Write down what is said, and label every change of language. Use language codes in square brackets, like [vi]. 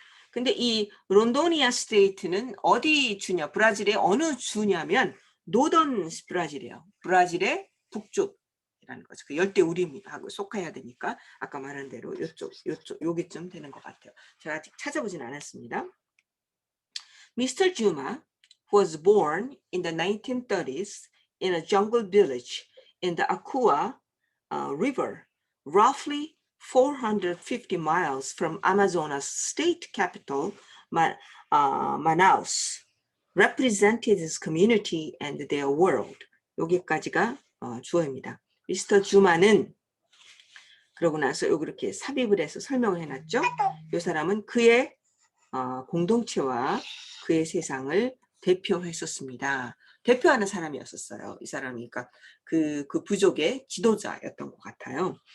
[ko] 근데 이 론도니아 스테이트는 어디 주냐? 브라질의 어느 주냐면 노던 브라질이에요. 브라질의 북쪽이라는 거죠. 그 열대우림하고 속해야 되니까 아까 말한 대로 여기쯤 되는 것 같아요. 제가 아직 찾아보진 않았습니다. [en] Mr. Juma was born in the 1930s in a jungle village in the Aqua River, roughly 450 miles from Amazonas state capital, Manaus, represented his community and their world. [ko] 여기까지가 주어입니다. 미스터 주마는 그러고 나서 여기 이렇게 삽입을 해서 설명을 해놨죠. 이 사람은 그의 공동체와 그의 세상을 대표했었습니다. 대표하는 사람이었었어요. 이 사람이 그러니까 그 부족의 지도자였던 것 같아요.